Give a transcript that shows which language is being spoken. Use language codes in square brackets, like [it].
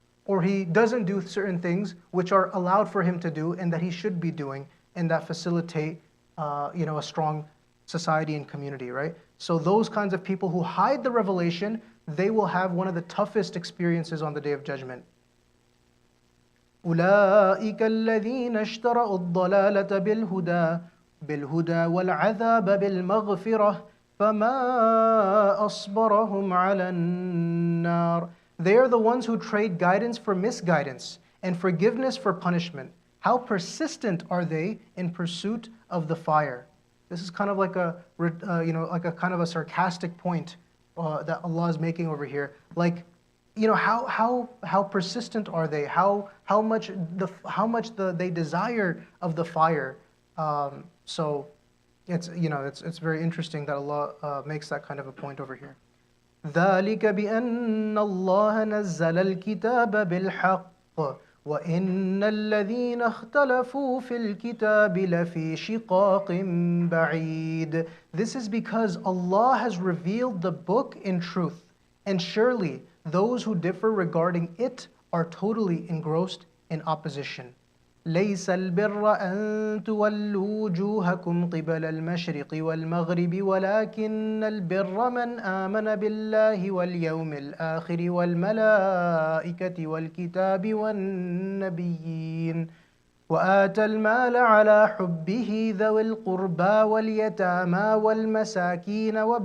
[en] Or he doesn't do certain things which are allowed for him to do and that he should be doing, and that facilitate a strong society and community, right? So those kinds of people who hide the revelation, they will have one of the toughest experiences on the Day of Judgment. [ar] أولئك الذين اشتروا الضلالة بالهدى والعذاب بالمغفرة فما أصبرهم على النار. [en] They are the ones who trade guidance for misguidance and forgiveness for punishment. How persistent are they in pursuit of the fire? This is kind of like a kind of a sarcastic point that Allah is making over here. Like, how persistent are they? How much they desire of the fire. So it's very interesting that Allah makes that kind of a point over here. [ar] ذلك بأن الله نزل الكتاب بالحق وإن الذين اختلفوا في الكتاب لفي شقاق بعيد. [en] This is because Allah has revealed the book in truth, and surely those who differ regarding it are totally engrossed in opposition. [ar] ليس البر أن تولوا وجوهكم قبل المشرق والمغرب ولكن البر من آمن بالله واليوم الآخر والملائكة والكتاب والنبيين وآتى المال على حبه ذوي القربى واليتامى والمساكين